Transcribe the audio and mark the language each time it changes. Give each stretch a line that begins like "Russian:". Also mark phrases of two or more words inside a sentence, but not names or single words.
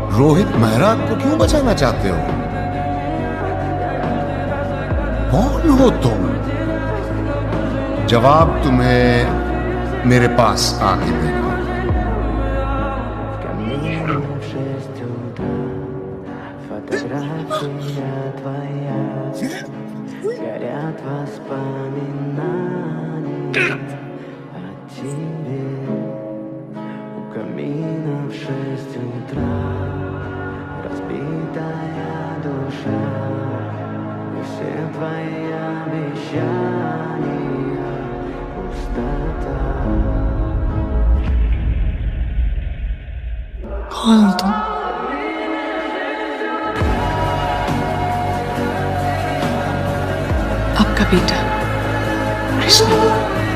Hindi: रोहित मेहरा को क्यों बचाना चाहते हो? कौन हो तुम? जवाब तुम्हें मेरे पास आके देना।
Russian: Фотография твоя, горят воспоминания о тебе. У камина в 6 утра разбитая душа, и все твои обещания пустота.
Hindi: कौन हो तुम? आपका बेटा कृष्ण।